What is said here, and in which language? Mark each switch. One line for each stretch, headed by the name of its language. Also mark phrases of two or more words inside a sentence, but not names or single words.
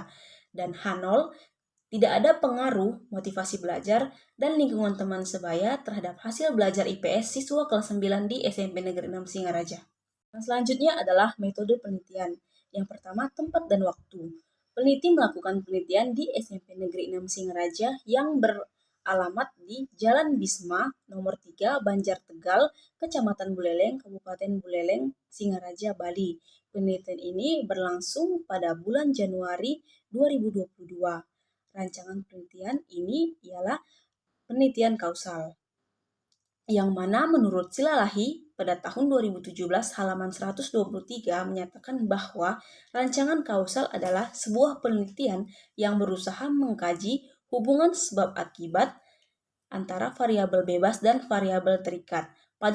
Indonesian: Dan H0 tidak ada pengaruh motivasi belajar dan lingkungan teman sebaya terhadap hasil belajar IPS siswa kelas 9 di SMP Negeri 6 Singaraja. Yang selanjutnya adalah metode penelitian. Yang pertama, tempat dan waktu. Peneliti melakukan penelitian di SMP Negeri 6 Singaraja yang beralamat di Jalan Bisma, nomor 3, Banjar Tegal, Kecamatan Buleleng, Kabupaten Buleleng, Singaraja, Bali. Penelitian ini berlangsung pada bulan Januari 2022. Rancangan penelitian ini ialah penelitian kausal, yang mana menurut Silalahi pada tahun 2017 halaman 123 menyatakan bahwa rancangan kausal adalah sebuah penelitian yang berusaha mengkaji hubungan sebab akibat antara variabel bebas dan variabel terikat.